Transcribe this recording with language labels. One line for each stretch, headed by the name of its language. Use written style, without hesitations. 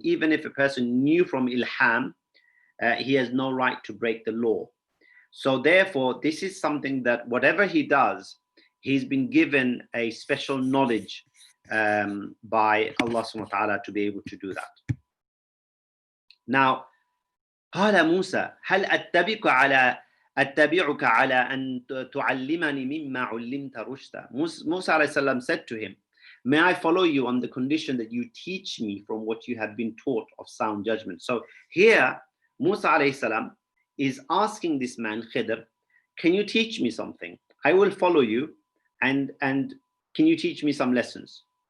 English: Even if a person knew from ilham, he has no right to break the law. So therefore, this is something that whatever he does, he's been given a special knowledge by Allah subhanahu wa ta'ala to be able to do that. Now,
Arabic: قال موسى هل أتبعك على أن تعلمني مما علمت رشدا.
English: Musa alayhi salam said to him, may I follow you on the condition that you teach me from what you have been taught of sound judgment. So here, Musa alayhi salam is asking this man, Khidr, can you teach me something? I will follow you, and can you teach me some lessons?